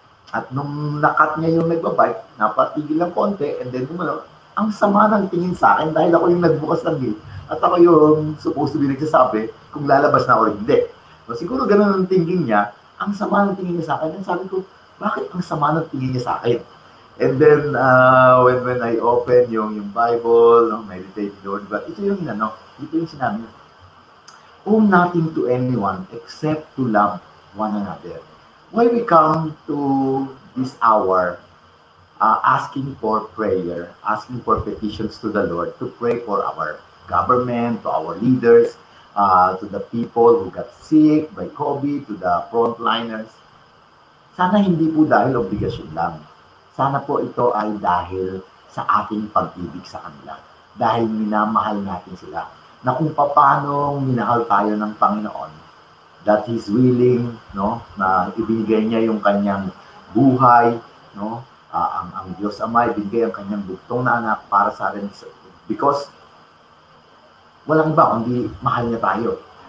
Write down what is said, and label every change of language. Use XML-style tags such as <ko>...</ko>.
<tl>At nung nakat niya yung nagbabike, napatigil ng konti, and then ang sama ng tingin sa akin dahil ako yung nagbukas ng gate at ako yung</tl> <en>supposed to be</en> <tl>nagsasabi kung lalabas na o hindi. So, siguro ganun ang tingin niya, ang sama ng tingin niya sa akin. And sabi ko, bakit ang sama ng tingin niya sa akin?</tl> <en>And then, when I open yung Bible, meditate Lord, but</en> <tl>ito yung sinabi niya,</tl> <en>owe nothing to anyone except to love one another. When we come to this hour, asking for prayer, asking for petitions to the Lord, to pray for our government, to our leaders, to the people who got sick by COVID, to the frontliners,</en> <tl>sana hindi po dahil obligasyon lang. Sana po ito ay dahil sa ating pag-ibig sa kanila. Dahil minamahal natin sila. Na kung paano minahal tayo ng Panginoon,</tl> <en>that He's willing,</en> <tl>na ibigay niya yung kanyang buhay, ang Diyos Ama, ibigay ang kanyang bugtong na anak para sa atin, because walang iba kundi mahal niya tayo.</tl>